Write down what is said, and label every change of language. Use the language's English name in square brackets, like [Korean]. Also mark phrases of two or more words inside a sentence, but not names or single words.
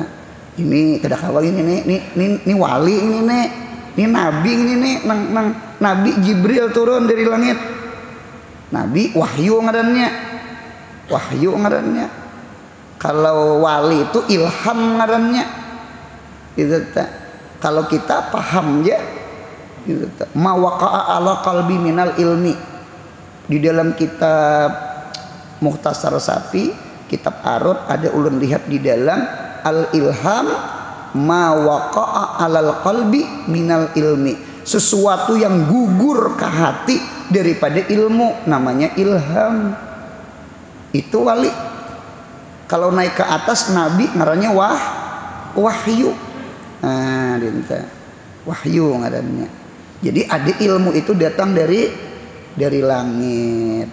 [Banjar] Ini kedakawal ini wali ini nabi ini nang nabi Jibril turun dari langit. Nabi wahyu ngarannya. Wahyu ngarannya. Kalau wali itu ilham ngarannya. Itu kalau kita paham ya. [Arabic] Itu ما وقع على قلبي من العلم. [Banjar] Di dalam kitab Mukhtasar Safi, kitab Arud ada ulun lihat di dalam [Arabic] الإلهام ما وقع على القلب من العلم. [Indonesian] Sesuatu yang gugur ke hati daripada ilmu namanya ilham. Itu wali. [Banjar] Kalau naik ke atas nabi ngarannya wahyu. Nah, dinta. Wahyu ngarannya. [Indonesian] Jadi ada ilmu itu datang dari langit.